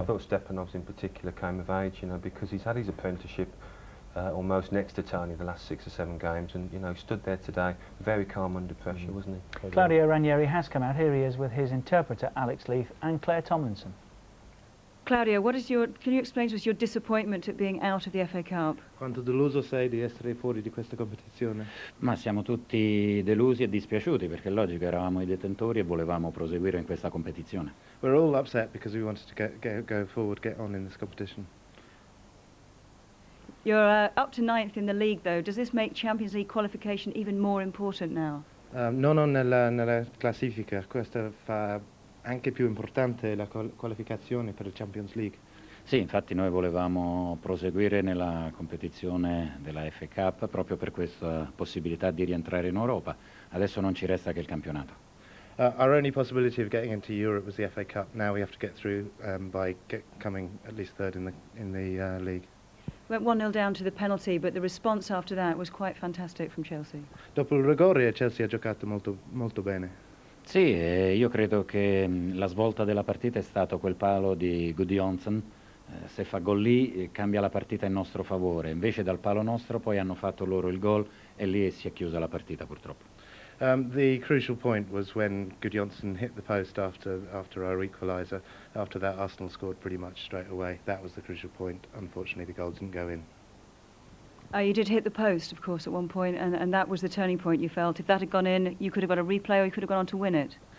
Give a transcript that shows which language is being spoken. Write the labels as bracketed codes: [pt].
[en] I thought Stepanov's in particular came of age, you know, because he's had his apprenticeship almost next to Tony the last 6 or 7 games, and you know, stood there today very calm under pressure, wasn't he? Claudio Ranieri has come out. Here he is with his interpreter Alex Leith and Claire Tomlinson. Claudio, can you explain to us your disappointment at being out of the FA Cup? [it] Quanto deluso sei di essere fuori di questa competizione? Ma siamo tutti delusi e dispiaciuti perché è logico, eravamo i detentori e volevamo proseguire in questa competizione. [en] We're all upset because we wanted to go forward, get on in this competition. You're up to 9th in the league, though. Does this make Champions League qualification even more important now? [it] Non nella classifica, questo fa anche più importante la qualificazione per il Champions League. Sì, infatti noi volevamo proseguire nella competizione della FA Cup proprio per questa possibilità di rientrare in Europa. Adesso non ci resta che il campionato. [en] Our only possibility of getting into Europe was the FA Cup. Now we have to get through by coming at least third in the league. Went 1-0 down to the penalty, but the response after that was quite fantastic from Chelsea. [it] Dopo il rigore Chelsea ha giocato molto bene. Sì, io credo che la svolta della partita è stato quel palo di Gudjonsen. Se fa gol lì cambia la partita in nostro favore, invece dal palo nostro poi hanno fatto loro il gol e lì si è chiusa la partita purtroppo. [en] The crucial point was when Gudjonsen hit the post after our equaliser. After that Arsenal scored pretty much straight away. That was the crucial point. Unfortunately the goal didn't go in. You did hit the post, of course, at one point, and that was the turning point, you felt. If that had gone in, you could have got a replay or you could have gone on to win it.